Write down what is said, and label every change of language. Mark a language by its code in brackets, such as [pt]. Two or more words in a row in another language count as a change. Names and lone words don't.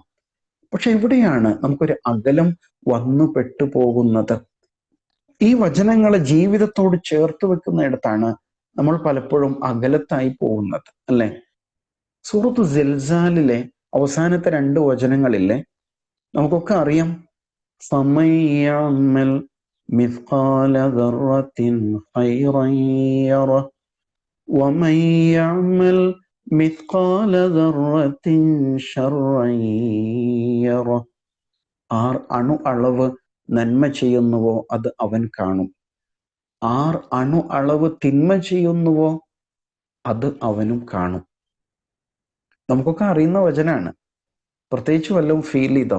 [ml] പക്ഷെ എവിടെയാണ് നമുക്കൊരു അകലം വന്നു പെട്ടുപോകുന്നത്? ഈ വചനങ്ങളെ ജീവിതത്തോട് ചേർത്ത് വെക്കുന്നിടത്താണ് നമ്മൾ പലപ്പോഴും അകലത്തായി പോകുന്നത്, അല്ലെ? സൂറത്തു സിൽസാലിലെ അവസാനത്തെ 2 വചനങ്ങളില്ലേ, നമുക്കൊക്കെ അറിയാം. [ar] فَمَن يَعْمَلْ مِثْقَالَ ذَرَّةٍ خَيْرًا يَرَهُ وَمَن يَعْمَلْ مِثْقَالَ ذَرَّةٍ شَرًّا يَرَهُ. [ml] ആർ അണു അളവ് നന്മ ചെയ്യുന്നുവോ അത് അവൻ കാണും. ആർ അണു അളവ് തിന്മ ചെയ്യുന്നുവോ അത് അവനും കാണും. നമുക്കൊക്കെ അറിയുന്ന വചനാണ്. പ്രത്യേകിച്ച് വല്ലതും ഫീൽ ചെയ്തോ?